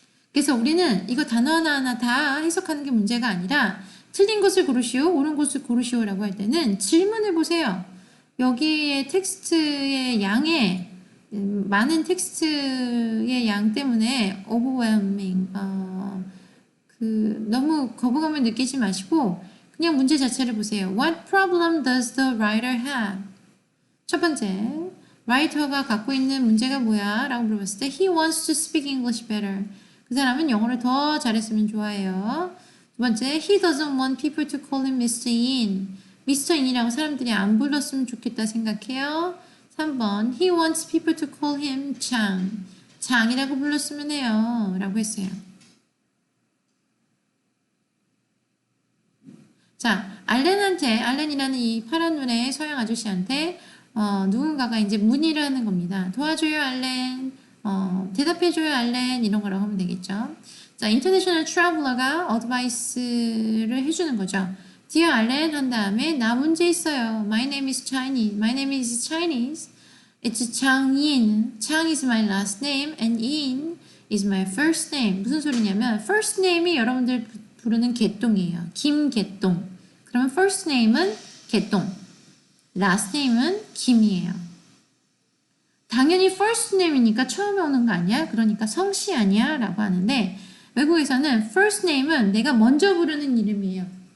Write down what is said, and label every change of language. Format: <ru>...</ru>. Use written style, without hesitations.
<ko>그래서 우리는 이거 단어 하나하나 다 해석하는 게 문제가 아니라 틀린 것을 고르시오, 옳은 것을 고르시오라고 할 때는 질문을 보세요. 여기에 텍스트의 양에 많은 텍스트의 양 때문에 overwhelming 너무 거부감을 느끼지 마시고 그냥 문제 자체를 보세요.</ko> <en>What problem does the writer have?</en> <ko>첫 번째, 라이터가 갖고 있는 문제가 뭐야? 라고 물어봤을 때</ko> <en>He wants to speak English better.</en> <ko>그 사람은 영어를 더 잘했으면 좋아해요. 두 번째,</ko> <en>He doesn't want people to call him Mr. In. Mr.</en> <ko>In이라고 사람들이 안 불렀으면 좋겠다 생각해요.</ko> <en>3번, He wants people to call him Chang.</en> <ko>장이라고 불렀으면 해요. 라고 했어요. 자, 알렌이라는 이 파란 눈의 서양 아저씨한테 누군가가 이제 문의를 하는 겁니다. 도와줘요, 알렌. 대답해줘요, 알렌. 이런 거라고 하면 되겠죠. 자, 인터내셔널 트래블러가 어드바이스를 해주는 거죠. Dear 알렌 한 다음에 나 문제 있어요.</ko> <en>My name is Chinese. My name is Chinese. It's 장인. Chang is my last name and In is my first name.</en> <ko>무슨 소리냐면 first name이 여러분들 부르는 개똥이에요. 김개똥. 그러면 first name은 개똥. last name은 김이에요. 당연히 first name이니까 처음에 오는 거 아니야? 그러니까 성씨 아니야? 라고 하는데 외국에서는 first name은 내가 먼저 부르는 이름이에요.</ko>